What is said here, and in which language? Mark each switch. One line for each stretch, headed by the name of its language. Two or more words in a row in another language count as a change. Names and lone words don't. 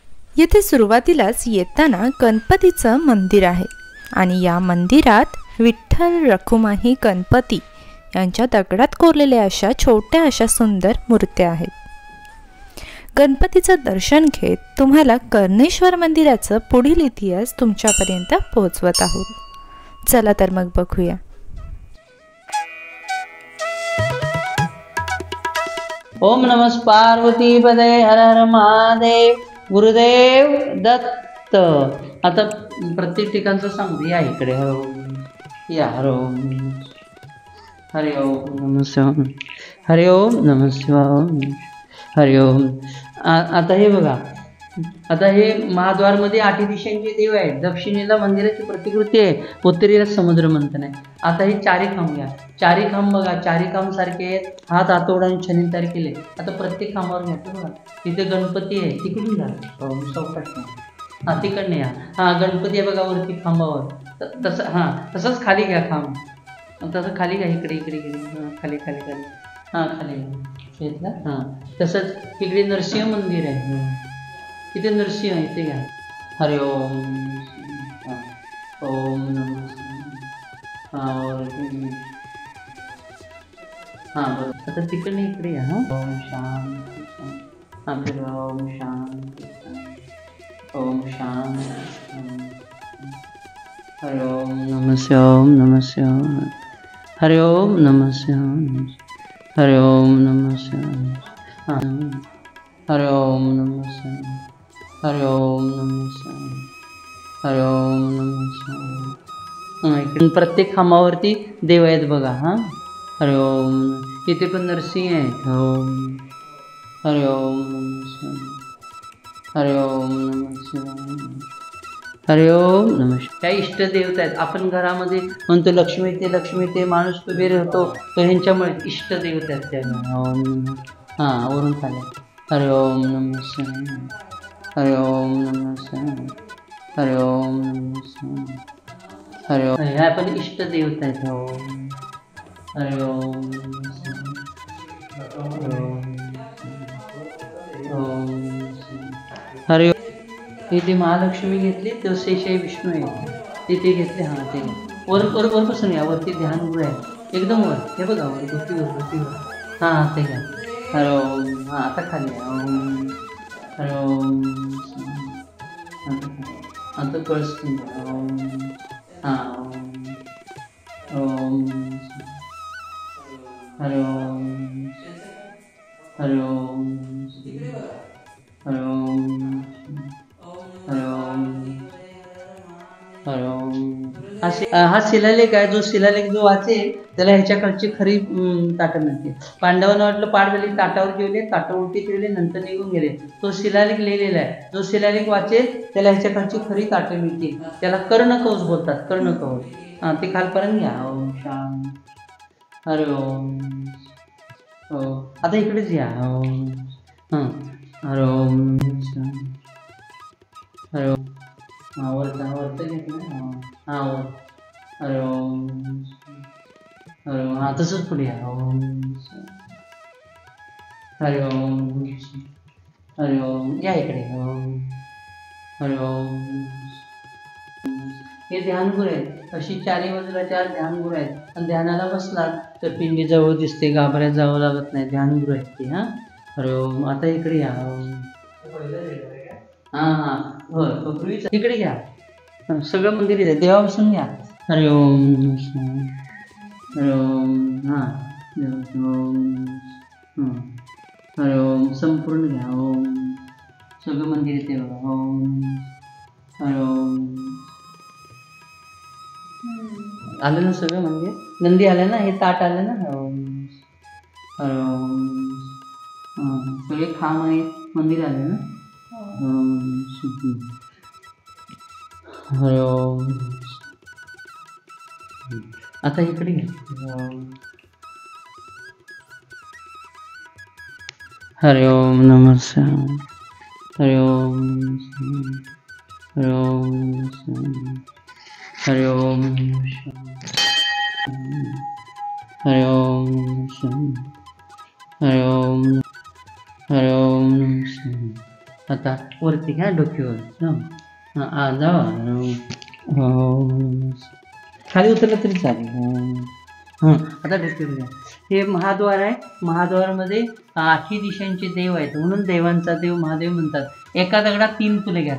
Marathi: येथे सुरुवातीलाच येताना गणपतीचं मंदिर आहे आणि या मंदिरात विठ्ठल रखुमाई गणपती यांच्या दगडात कोरलेल्या अशा सुंदर मूर्त्या आहेत. गणपतीचं दर्शन घेत तुम्हाला कर्णेश्वर मंदिराचं पुढील इतिहास तुमच्यापर्यंत पोहोचवत आहोत. चला तर मग बघूया.
Sanskrit: ओम नमः पार्वती पदे हर हर महादेव.
Marathi: गुरुदेव दत्त. आता प्रत्येक ठिकाणचं सांगू. या इकडे. या.
Sanskrit: हरि ओम नमः शिवाय. हरि ओम नमः शिवाय. हरि ओम.
Marathi: आता हे बघा, आता हे महाद्वारमध्ये 8 दिशांचे देव आहेत. दक्षिणेला मंदिराची प्रतिकृती आहे, उत्तरेला समुद्र मंथन आहे. आता हे चारी खांब घ्या. चारी खांब बघा, चारी खांब सारखे आहेत. हात आतोडा आणि छनी तयार केले. आता प्रत्येक खांबावर घ्यायचं बघा. तिथे गणपती आहे, तिकडून घ्या. तिकडने या. गणपती आहे बघा वरती खांबावर. तसं तसंच खाली घ्या खांब. तसं खाली घ्या. इकडे इकडे इकडे. खाली खाली खाली. खाली घेतला. तसंच इकडे नरसिंह मंदिर आहे. इथे नरसिंह आहे, इथे घ्या.
Sanskrit: हरि ओम. ओम नमः.
Marathi: बरोबर. आता तिकडे इकडे या.
Sanskrit: ओम शांती. ओम शांती. ओम शांती. हरि ओम नमः शिवाय. ओम नमः शिवाय. हरि ओम नमः शिवाय. हरि ओम नमः शिवाय. हरि ओम नमः शिवाय. हरि ओम नमः शिवाय. हरि ओम नमः शिवाय.
Marathi: प्रत्येक खांबावरती देव आहेत बघा.
Sanskrit: हरि ओम.
Marathi: इथे पण नरसिंह आहेत.
Sanskrit: ओम. हरि ओम नमः शिवाय. हरि ओम नमः शिवाय. हरि ओम नमः.
Marathi: त्या इष्ट देवता आहेत. आपण घरामध्ये म्हणतो लक्ष्मी ते लक्ष्मी ते माणूस उभे राहतो, तर ह्यांच्यामुळे इष्ट देवता आहेत त्या. ओम. वरून खाली.
Sanskrit: हरि ओम नमः शिवाय. हरि ओम नमः शिवाय. हरि ओम नमः शिवाय. हरि ओम.
Marathi: ह्या पण इष्ट देवता आहेत.
Sanskrit: ओम. हरि ओम नमः शिवाय. ओम. हरि ओम.
Marathi: इथे महालक्ष्मी घेतली, तर शेषाई विष्णू आहे तिथे घेतले. ते वरपासून या. वरती ध्यानगृह आहे एकदम वर. हे बघा वरतीवर. ते घ्या.
Sanskrit: हरि ओम.
Marathi: आता खाली.
Sanskrit: ओम. हरि ओम.
Marathi: आता कळस.
Sanskrit: ओम. ओम. हरि ओम. हरि ओम. हरि ओम. हरि ओम. हरि ओम.
Marathi: हा शिलालेख आहे. जो शिलालेख जो वाचेल त्याला ह्याच्याकडची खरी ताटं मिळते. पांडवांना वाटलं पाठ झाली, ताटावर जेवले, ताटं उलटी ठेवले, नंतर निघून गेले. तो शिलालेख लिहिलेला आहे. जो शिलालेख वाचेल त्याला ह्याच्याकडची खरी ताटं मिळतील. त्याला कर्णकवच बोलतात. कर्णकवच. ते खालपर्यंत घ्या.
Sanskrit: ओम शांत. हरि ओम.
Marathi: आता इकडेच घ्या.
Sanskrit: ओम. हरि ओम. हरि ओम.
Marathi: वरचं घेतलं.
Sanskrit: हरि ओम. हरि ओम.
Marathi: तसंच पुढे या.
Sanskrit: ओम. हरि ओम. हरि ओम.
Marathi: या इकडे.
Sanskrit: ओम. हरि ओम.
Marathi: हे ध्यानगुरु आहेत. अशी चारी बाजूला 4 ध्यानगुरु आहेत. आणि ध्यानाला बसला तर पिंडी जवळ दिसते, गाभाऱ्यात जावं लागत नाही. ध्यानगुरु आहेत ते.
Sanskrit: हरि ओम.
Marathi: आता इकडे या. पृथ्वीच इकडे घ्या. सगळं मंदिर आहे. देवापासून घ्या.
Sanskrit: हरि ओम. हरि ओम. हरि ओम.
Marathi: संपूर्ण घ्या. ओम. सगळं मंदिर येते बघा.
Sanskrit: ओम. हरि ओम.
Marathi: आलं ना सगळं मंदिर. नंदी आलं ना, हे ताट आलं ना.
Sanskrit: ओम. हरि ओम.
Marathi: सगळे खांब आहे मंदिर आले ना.
Sanskrit: हरि ओम.
Marathi: आता इकडे घ्या.
Sanskrit: हरि ओम नमः शिवाय. हरि ओम. हरि ओम. हरि ओम. हरि ओम. हरि ओम. हरि ओम.
Marathi: आता वरती घ्या डोक्यावर. हां जावा. खाली उतरलं तरी चालेल. आता डोक्यावर घ्या. हे महाद्वार आहे. महाद्वारमध्ये 8 दिशांचे देव आहेत, म्हणून देवांचा देव महादेव म्हणतात. एका दगडात 3 फुले घ्या.